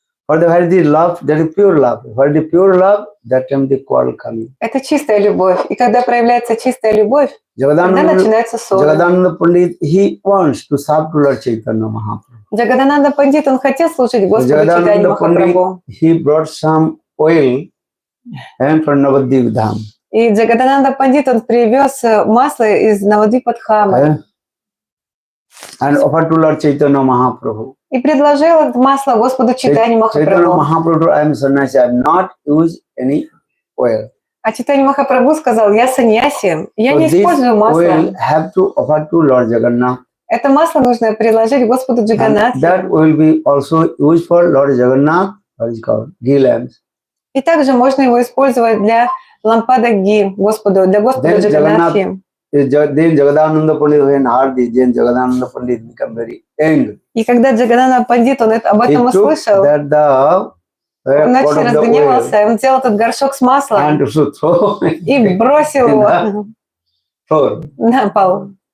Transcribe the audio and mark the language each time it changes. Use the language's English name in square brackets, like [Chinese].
[English] For the where the love, that is pure love. For the pure love, that time the quarrel coming. [Russian] Это чистая любовь. И когда проявляется чистая любовь, тогда начинается ссора. [English] Jagadananda Pandit, he wants to serve to Lord Chaitanya Mahaprabhu. [Russian] Джагадананда Пандит, он хотел служить Господу Чайтанье Махапрабху. [English] He brought some oil and from Navadvip Dham. [Russian] И Джагадананда Пандит, он привез масло из Навадвипа-дхамы. [English] And offered to Lord Chaitanya Mahaprabhu. [Russian] И предложил это масло Господу Чайтанье [English] Chaitanya [Russian] Махапрабху. [English] Mahaprabhu, I am sannyasi, I have not used any oil. [Russian] А Чайтанье Махапрабху сказал: я саньяси, я не использую масло. [English] Oil have to offer to Lord Jagannath. [Russian] Это масло нужно предложить Господу Джаганнатху. [English] That will be also used for Lord Jagannath, what is called ghee lamps. [Russian] И также можно его использовать для лампада ги Господу, для Господа Джаганнатхи. [English] Then Jagadananda Pandit, when heard this, then Jagadananda Pandit become very angry. [Russian] И когда Джагадананда Пандит, он об этом услышал, он очень разгневался, он взял этот горшок с маслом и бросил его на пол.